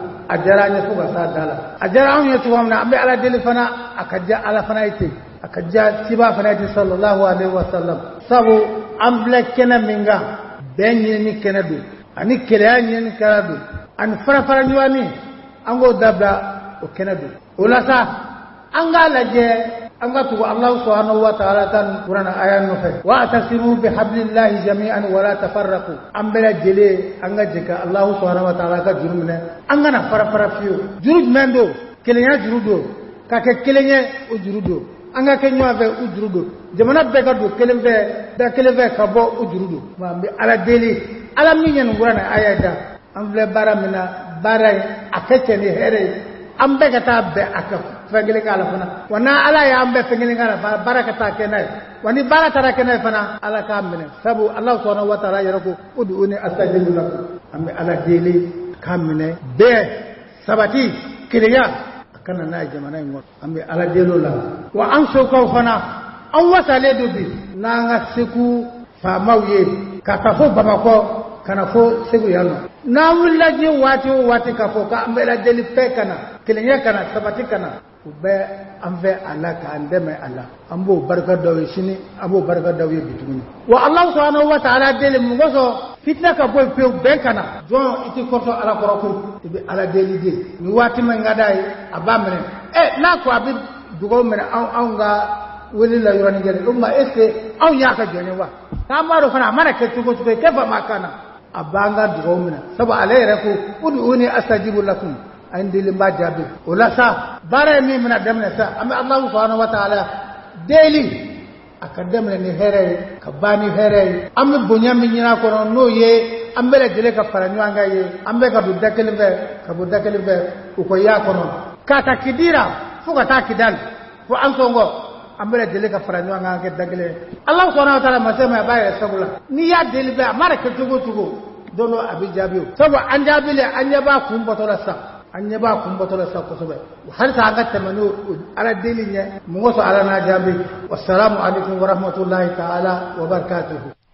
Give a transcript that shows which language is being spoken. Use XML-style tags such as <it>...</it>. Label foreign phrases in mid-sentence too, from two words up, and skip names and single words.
<bm>A diyara an ye fo ka s'a da la. A diyara anw ye cogo min na an bɛ ala deli fana a ka diya ala fana ye ten a ka diya ciba fana ye ten</bm> <ar>صلى الله عليه وسلم.</ar> <bm>Sabu an filɛ kɛnɛ min kan bɛn ɲinini kɛnɛ don ani kɛlɛya ɲinini kɛnɛ don ani farafara ɲɔgɔnni an k'o dabila o kɛnɛ don. O la sa an k'a lajɛ an ka tugu</bm> <ar>الله سبحانه وتعالى</ar> <bm>kan Qur'an aya nɔfɛ</bm> <ar>واعتصموا بحبل الله جميعا ولا تفرقوا.</ar> <bm>An bɛɛ lajɛlen an ka jɛ ka</bm> <ar>الله سبحانه وتعالى</ar> <bm>ka juru minɛ an kana fara fiyewu. Juru jumɛn don? Kelenya juru don, ka kɛ kelen ye o juru don, an ka kɛ ɲɔgɔn fɛ o juru don, jamana bɛɛ ka don kelen fɛ bɛɛ kelen fɛ ka bɔ o juru don. An bɛ ala deli ala min ye nin Qur'an aya da an filɛ baara min na baara in a kɛ cɛ ni hɛrɛ ye an bɛɛ ka taa bɛn a kan fɛn kelen k'a la fana wa n'a ala y'an bɛɛ fɛn kelen k'a la fana baara ka taa kɛ n'a ye wa ni baara taara kɛ n'a ye fana ala k'a minɛ sabu</bm> <ar>الله سبحانه وتعالى</ar> <bm>yɛrɛ ko</bm> <ar>ادعوني أستجب لكم.</ar> <bm>An bɛ ala deli k'a minɛ bɛɛ sabati kelenya a kana n'a ye jamana in kɔnɔ. An bɛ ala deli o la wa an sokaw fana an wasalen don bi n'an ka Segu faamaw ye ka taa fo Bamakɔ kana fo Segu yan nɔ. N'an wulila diɲɛ waati o waati k'a fɔ k'an bɛ ala deli bɛɛ kana kelenya kana sabati kana u bɛ an fɛ a la k'an dɛmɛ a la an b'o barika dɔw ye sini an b'o barika dɔw ye bi tuguni. Wa</bm> <ar>الله سبحانه وتعالى</ar> <bm>deli mun kosɔn fitina ka bɔ yen pewu bɛn kana jɔn i ti kɔsɔn ala kɔrɔ ko i bɛ ala deli de ni waati min ka d'a ye a b'a minɛ n'a ko a bɛ dugawu minɛ anw ka wele la yɔrɔnin kelen o tuma</bm> <fr>est ce que</fr> <bm>anw y'a ka jɔn ye wa n'an b'a dɔn fana a mana kɛ cogo cogo kɛ fama kana a b'an ka dugawu minɛ sabu ale yɛrɛ ko</bm> <ar>ادعوني أستجب لكم</ar> <bm>an deli b'a jaabi o la sa baara ye min bɛna daminɛ sa an bɛ</bm> <ar>الله سبحانه وتعالى</ar> <bm>deli a ka daminɛ ni hɛrɛ ye ka ban ni hɛrɛ ye an bɛ bonya min ɲini a kɔnɔ n'o ye an bɛɛ lajɛlen ka fara ɲɔgɔn kan ye an bɛ ka don da kelen fɛ ka bɔ da kelen fɛ u ko y'a kɔnɔ k'a ta Kidira fo ka taa Kidali fo an sɔngɔ an bɛɛ lajɛlen ka fara ɲɔgɔn kan kɛ da kelen</bm> <ar>الله سبحانه وتعالى</ar> <bm>masa ma a b'a yɛrɛ sabu la n'i y'a deli bɛɛ a mana kɛ cogo o cogo don dɔ a bɛ jaabi o sabu an jaabilen an ɲɛ b'a kun bɔtɔ la sa an ɲɛ b'a kun bɔtɔ la sa kosɛbɛ halisa an ka tɛmɛ n'o ala deli ɲɛ mun kosɔn ala n'a jaabi</bm> <ar>والسلام عليكم ورحمة الله تعالى وبركاته.</ar>